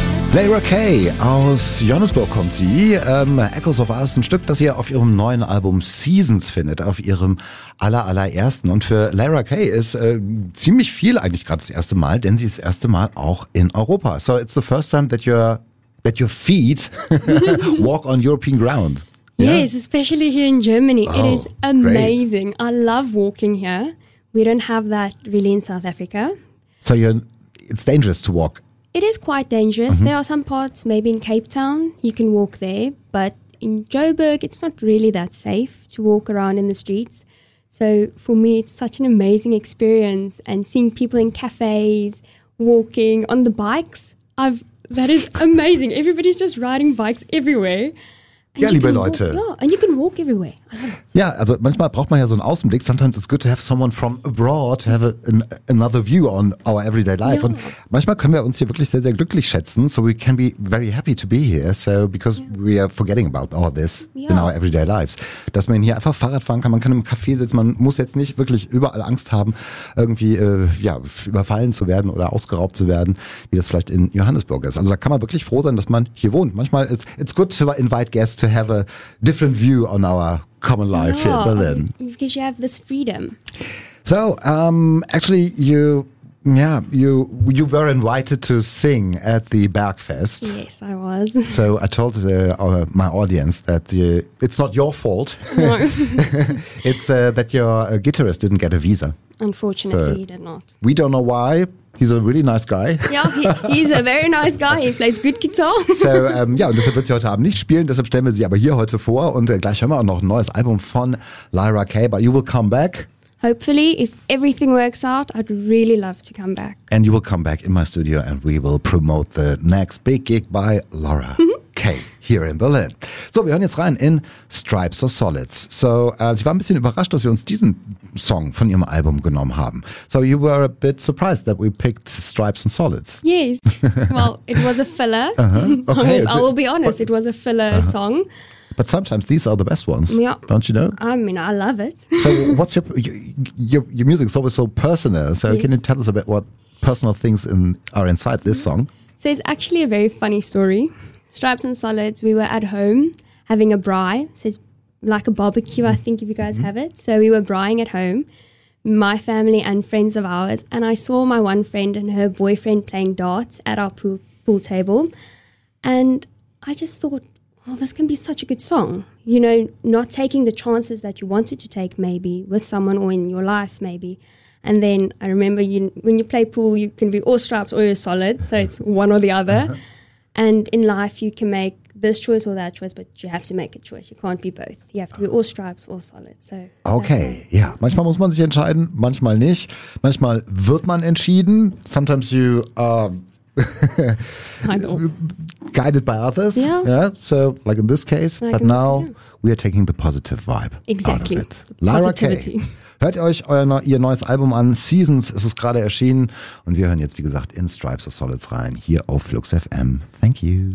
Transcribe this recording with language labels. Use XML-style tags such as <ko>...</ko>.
<de>Leyra Kay aus Johannesburg kommt sie. Echoes of Us, ein Stück, das ihr auf ihrem neuen Album Seasons findet, auf ihrem allerersten. Und für Leyra Kay ist ziemlich viel eigentlich gerade das erste Mal, denn sie ist das erste Mal auch in Europa.</de> <en>So it's the first time that your feet walk on European ground. Yeah? Yes, especially here in Germany. Oh, it is amazing. Great. I love walking here. We don't have that really in South Africa. So it's dangerous to walk. It is quite dangerous. Mm-hmm. There are some parts, maybe in Cape Town, you can walk there. But in Joburg, it's not really that safe to walk around in the streets. So for me, it's such an amazing experience. And seeing people in cafes, walking on the bikes, that is amazing. Everybody's just riding bikes everywhere.</en> <de>Ja, liebe Leute.</de> <en>Yeah, and you can walk everywhere.</en> <de>Ja, also manchmal braucht man ja so einen Außenblick.</de> <en>Sometimes it's good to have someone from abroad to have another view on our everyday life.</en> <de>Yeah. Und manchmal können wir uns hier wirklich sehr, sehr glücklich schätzen.</de> <en>So we can be very happy to be here. So because we are forgetting about all this in our everyday lives.</en> <de>Dass man hier einfach Fahrrad fahren kann. Man kann im Café sitzen. Man muss jetzt nicht wirklich überall Angst haben, irgendwie überfallen zu werden oder ausgeraubt zu werden, wie das vielleicht in Johannesburg ist. Also da kann man wirklich froh sein, dass man hier wohnt. Manchmal</de> <en>it's good to invite guests to have a different view on our common life here in Berlin. Because you have this freedom. So, actually, you were invited to sing at the Bergfest. Yes, I was. So I told my audience that it's not your fault. No. It's that your guitarist didn't get a visa. Unfortunately, so he did not. We don't know why. He's a really nice guy. Yeah, he's a very nice guy. He plays good guitar.</en> <de>So, und deshalb wird sie heute Abend nicht spielen. Deshalb stellen wir sie aber hier heute vor. Und gleich hören wir auch noch ein neues Album von Leyra Kay.</de> <en>But you will come back. Hopefully, if everything works out, I'd really love to come back. And you will come back in my studio and we will promote the next big gig by Leyra Kay here in Berlin.</en> <de>So, wir hören jetzt rein in Stripes or Solids. So, sie war ein bisschen überrascht, dass wir uns diesen Song von ihrem Album genommen haben.</de> <en>So, you were a bit surprised that we picked Stripes and Solids. Yes. Well, it was a filler. Uh-huh. Okay. I will be honest, it was a filler song. But sometimes these are the best ones, don't you know? I mean, I love it. So what's your music is always so personal. So can you tell us a bit what personal things are inside this song? So it's actually a very funny story. Stripes and Solids, we were at home having a braai. So it's like a barbecue, I think, if you guys have it. So we were braaiing at home, my family and friends of ours. And I saw my one friend and her boyfriend playing darts at our pool table. And I just thought, well, this can be such a good song, you know, not taking the chances that you wanted to take maybe with someone or in your life maybe. And then I remember when you play pool, you can be all stripes or you're solid. So it's one or the other. And in life, you can make this choice or that choice, but you have to make a choice. You can't be both. You have to be all stripes or solid. So</en> <de>okay, manchmal muss man sich entscheiden, manchmal nicht. Manchmal wird man entschieden.</de> <en>Sometimes you are guided by others. Yeah. So, like in this case. Like but now, we are taking the positive vibe exactly. out of it. Leyra Kay.</en> <de>Hört euch ihr neues Album an. Seasons ist es gerade erschienen. Und wir hören jetzt, wie gesagt, in Stripes of Solids rein. Hier auf Flux FM.</de> <en>Thank you.</en>